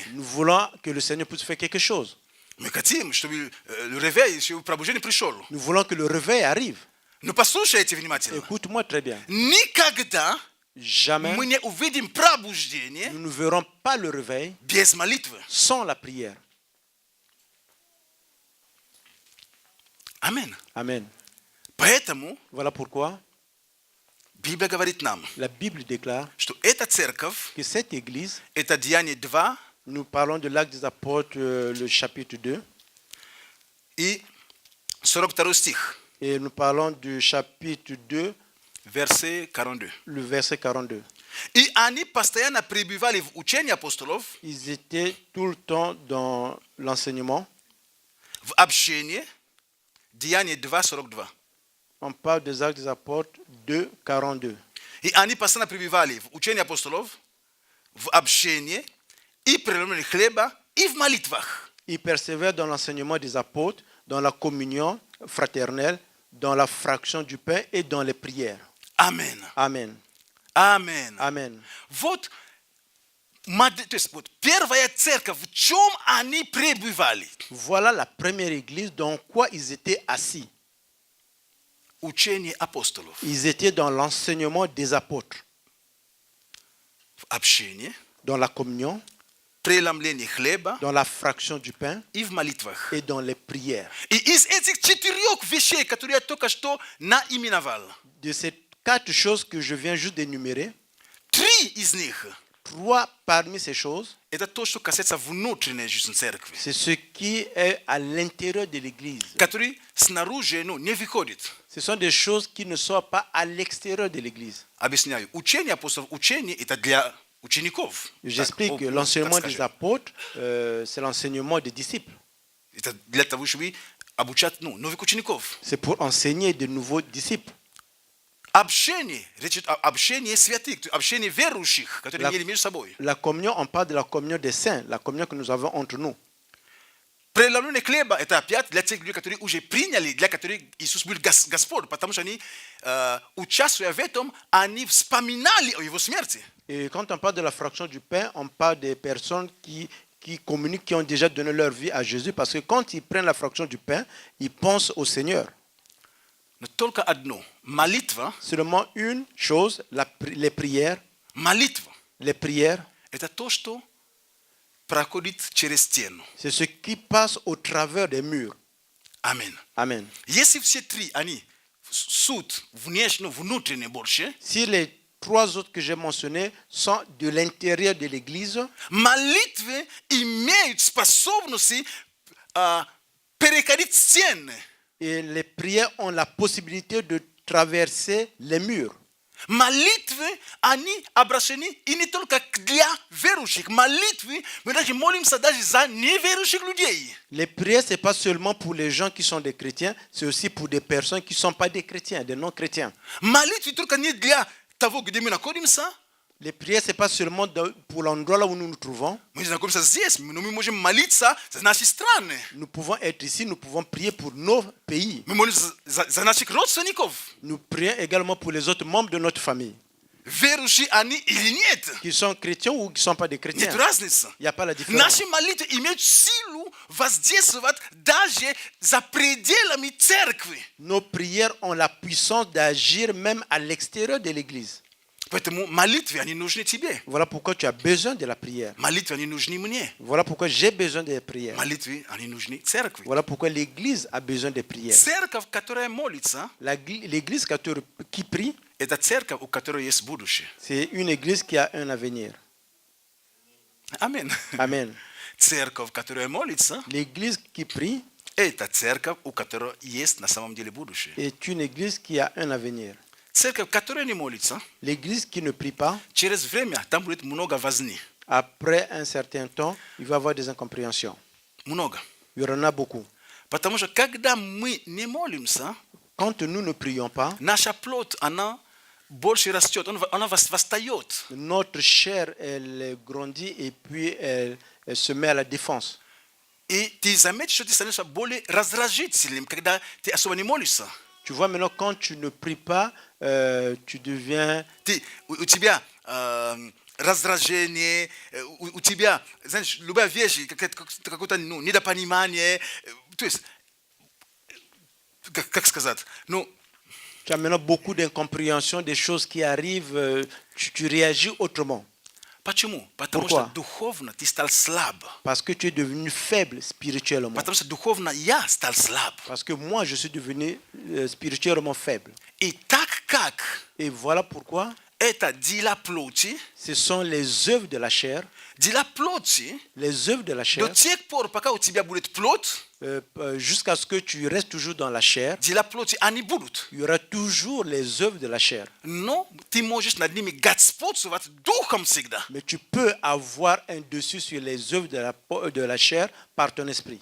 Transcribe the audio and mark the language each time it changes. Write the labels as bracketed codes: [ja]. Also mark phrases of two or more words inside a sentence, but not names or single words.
[fr] Nous voulons que le Seigneur puisse faire quelque chose. [ru] Мы хотим, чтобы [fr] le réveil, [ru] чтобы пробуждение пришел. [fr] Nous voulons que le réveil arrive. [ru] Но послушайте внимательно. [fr] Écoute-moi très bien. [ru] Никогда [fr] Jamais [ru] мы не увидим пробуждение [fr] nous ne verrons pas le réveil [ru] без молитвы. [fr] sans la prière. [ru] Аминь. [fr] Amen. [ru] Поэтому [fr] Voilà pourquoi [ru] Библия говорит нам, [fr] la Bible déclare [ru] что эта церковь, [fr] que cette église, [ru] это Деяние 2 [fr] nous parlons de l'acte des apôtres, le chapitre 2, [ru] и 42 стих, [fr] et nous parlons du chapitre 2, verset 42. le verset 42. [ru] И они постоянно пребывали в учении апостолов, [fr] Ils étaient tout le temps dans l'enseignement. [ru] в общении. Деяние 2, 42. [fr] On parle des actes des apôtres 2, 42. [ru] И они постоянно пребывали в учении апостолов, в общении, и преломлении хлеба, и в молитвах. [fr] Ils persévèrent dans l'enseignement des apôtres, dans la communion fraternelle, dans la fraction du pain et dans les prières. Amen. Amen. Amen. Amen. [ru] Вот, то есть, вот первая церковь, в чем они пребывали? [fr] Voilà la première église dans quoi ils étaient assis. [ru] Учение апостолов. [fr] Ils étaient dans l'enseignement des apôtres, [ru] В общении, [fr] dans la communion, [ru] преломлении хлеба [fr] dans la fraction du pain [ru] и в молитвах. [fr] et dans les prières. [ru] И из этих 4 вещей, которые я только что наименовал, [fr] De ces 4 choses que je viens juste d'énumérer, [ru] 3 из них – [fr] 3 parmi ces choses, [ru] это то, что касается внутренней жизни церкви, [fr] c'est ce qui est à l'intérieur de l'église. [ru] который снаружи не выходит. [fr] Ce sont des choses qui ne sont pas à l'extérieur de l'église. [ru] Объясняю. Учение апостолов, учение – это для учеников. [fr] J'explique que l'enseignement des apôtres, c'est l'enseignement des disciples. [ru] Это для того, чтобы обучать новых учеников. [fr] C'est pour enseigner de nouveaux disciples. [ru] Общение, речь идет о общении святых, общение верующих, которые имели между собой. [fr] La communion, on parle de la communion des saints, la communion que nous avons entre nous. [ru] Преломление хлеба – это опять для тех людей, которые уже приняли, для которых Иисус был Господь, потому что они, участвуя в этом, они вспоминали о Его смерти. [fr] Et quand on parle de la fraction du pain, on parle des personnes qui communiquent, qui ont déjà donné leur vie à Jésus, parce que quand ils prennent la fraction du pain, ils pensent au Seigneur. [ru] Но только одно – молитва, [fr] Seulement une chose, les prières. [ru] молитва [fr] Les prières, – [ru] это то, что проходит через стену. [fr] c'est ce qui passe au travers des murs. [ru] Аминь. [fr] Amen. [ru] Если все 3, они суд внутренний больше, [fr] Si les 3 autres que j'ai mentionnés sont de l'intérieur de l'église, [ru] молитвы имеют способность переходить стены. [fr] et les prières ont la possibilité de traverser les murs. [ru] Молитвы, они обращены и не только для верующих. Молитвы, мы даже молимся даже за неверующих людей. [fr] Les prières, ce n'est pas seulement pour les gens qui sont des chrétiens, c'est aussi pour des personnes qui ne sont pas des chrétiens, des non-chrétiens. [ru] Молитвы только не для того, где мы находимся. [fr] Les prières, ce n'est pas seulement pour l'endroit là où nous nous trouvons. [ru] Мы находимся здесь, но мы можем молиться за наши страны. [fr] Nous pouvons être ici, nous pouvons prier pour nos pays. [ru] Мы молимся за наших родственников. [fr] Nous prions également pour les autres membres de notre famille, [ru] Верующие они или нет. [fr] qui sont chrétiens ou qui ne sont pas des [ru] Нет [fr] chrétiens. [ru] разницы. [fr] Il n'y a pas la différence. [ru] Наши молитвы имеют силу воздействовать даже за пределами церкви. [fr] Nos prières ont la puissance d'agir même à l'extérieur de l'église. [ru] Поэтому молитвы, они нужны тебе. [fr] Voilà pourquoi tu as besoin de la prière. [ru] Молитвы, они нужны мне. [fr] Voilà pourquoi j'ai besoin des prières. [ru] Молитвы, они нужны церкви. [fr] Voilà pourquoi l'église a besoin des prières. [ru] Церковь, которая молится, [fr] L'église qui prie, [ru] Это церковь, у которой есть будущее. [fr] C'est une église qui a un avenir. [ru] Аминь. [fr] Amen. [ru] Церковь, которая молится, [fr] L'église qui prie [ru] это церковь, у которой есть на самом деле будущее. [fr] est une église qui a un avenir. [ru] Церковь, которая не молится, [fr] L'église qui ne prie pas, [ru] через время там будет много возни. [fr] après un certain temps, il va y avoir des incompréhensions. [ru] Много. [fr] Il y en a beaucoup. [ru] Потому что когда мы не молимся, [fr] Quand nous ne prions pas, [ru] наша плоть, она больше растет, она восстает. [fr] notre chair, elle grandit et puis elle se met à la défense. [ru] И ты заметишь, что ты становишься более раздражительным, когда ты особо не молишься. [fr] Tu vois, maintenant, quand tu ne pries pas, tu deviens... [ru] У тебя раздражение, у тебя, знаешь, любая вещь, какое-то недопонимание. То есть, как сказать, [fr] Tu as maintenant beaucoup d'incompréhension, des choses qui arrivent, tu réagis autrement. [ru] почему? Потому [fr] Pourquoi? [ru] что духовно ты стал слаб. [fr] Parce que tu es devenu faible spirituellement. [ru] Потому что духовно я стал слаб. [fr] Parce que moi, je suis devenu spirituellement faible. [ru] И так как [fr] Et voilà pourquoi [ru] это дела плоти, [fr] ce sont les œuvres de la chair, [ru] дела плоти, [fr] les œuvres de la chair, [ru] до тех пор, пока у тебя будет плоть, [fr] jusqu'à ce que tu restes toujours dans la chair, [ru] дела плоти, они будут. [fr] il y aura toujours les œuvres de la chair. [ru] Но ты можешь над ними господствовать духом всегда. [fr] Mais tu peux avoir un dessus sur les œuvres de la chair par ton esprit.